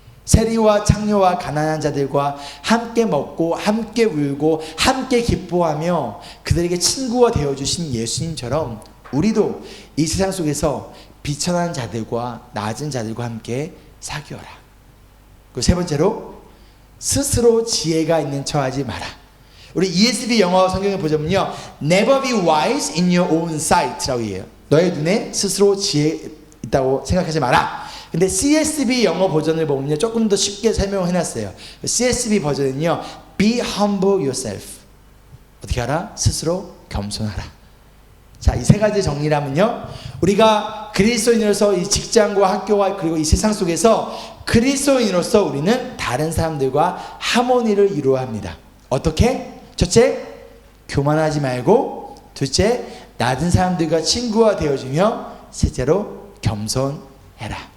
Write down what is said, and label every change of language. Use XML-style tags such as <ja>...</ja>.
<ko>세리와 창녀와 가난한 자들과 함께 먹고 함께 울고 함께 기뻐하며 그들에게 친구가 되어주신 예수님처럼 우리도 이 세상 속에서 비천한 자들과 낮은 자들과 함께 사귀어라. 그리고 세 번째로 스스로 지혜가 있는 척하지 마라. 우리 ESV 영어 성경에 보자면요,</ko> <en>Never be wise in your own sight</en> <ko>라고 해요. 너의 눈에 스스로 지혜 있다고 생각하지 마라. 근데 CSB 영어 버전을 보면요, 조금 더 쉽게 설명을 해놨어요.</ko> <en>CSB</en> <ko>버전은요,</ko> <en>Be humble yourself.</en> <ko>어떻게 하라? 스스로 겸손하라. 자, 이 세 가지 정리를 하면요, 우리가 그리스도인으로서 이 직장과 학교와 그리고 이 세상 속에서 그리스도인으로서 우리는 다른 사람들과 하모니를 이루어야 합니다. 어떻게? 첫째, 교만하지 말고, 둘째, 낮은 사람들과 친구가 되어주며, 셋째로 겸손해라.</ko>